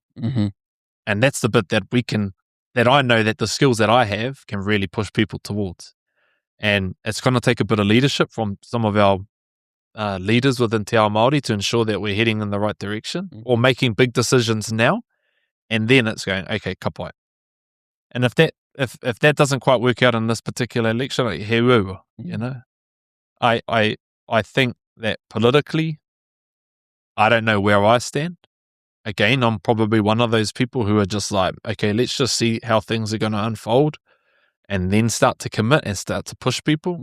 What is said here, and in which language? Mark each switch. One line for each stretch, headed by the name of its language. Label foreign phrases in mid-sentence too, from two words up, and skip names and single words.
English: And that's the bit that we can, that I know that the skills that I have can really push people towards. And it's going to take a bit of leadership from some of our leaders within
Māori: Te Ao Māori
English: to ensure that we're heading in the right direction, or making big decisions now. And then it's going, okay,
Māori: ka pai.
English: And if that doesn't quite work out in this particular election, like,
Māori: he ua,
English: you know, I think that politically, I don't know where I stand. Again, I'm probably one of those people who are just like, okay, let's just see how things are going to unfold, and then start to commit and start to push people.